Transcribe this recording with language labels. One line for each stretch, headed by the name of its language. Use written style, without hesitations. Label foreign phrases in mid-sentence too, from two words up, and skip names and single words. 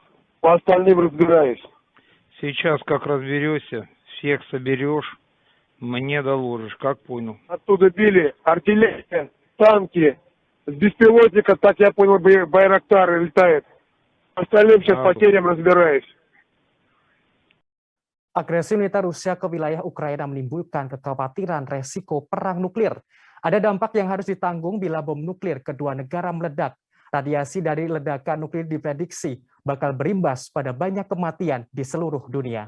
Russian: По остальным разбираюсь. Сейчас как разберешься, всех соберешь, мне доложишь, как понял. Оттуда били артиллерия, танки. С беспилотника, так я понял, Байрактар летает. По остальным сейчас потерям разбираюсь.
Indonesian: Agresi militer Rusia ke wilayah Ukraina menimbulkan kekhawatiran resiko perang nuklir. Ada dampak yang harus ditanggung bila bom nuklir kedua negara meledak. Radiasi dari ledakan nuklir diprediksi bakal berimbas pada banyak kematian di seluruh dunia.